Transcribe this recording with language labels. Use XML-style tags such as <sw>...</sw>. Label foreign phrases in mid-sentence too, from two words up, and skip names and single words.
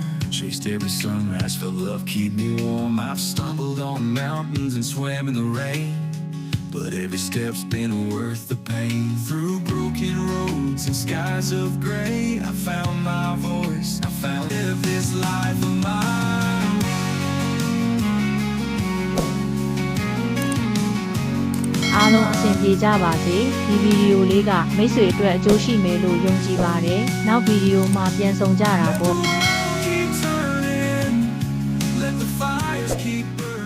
<en>Chased every sunrise, felt love keep me warm. I've stumbled on mountains and swam in the rain, but every step's been worth the pain. Through broken roads and skies of gray, I found my voice, I found live this life of mine.</en> <my>အားလုံးအဆင်ပြေကြပါစေဒီဗီဒီယိုလေးကမိတ်ဆွေအတွက်အကျိုးရှိမယ်လို့ယုံကြည်ပါတယ်နောက်ဗီဒီယိုမှာပြန်ဆောင်ကြတာပေါ့</my> <en>Keep turning, let the fires keep</en>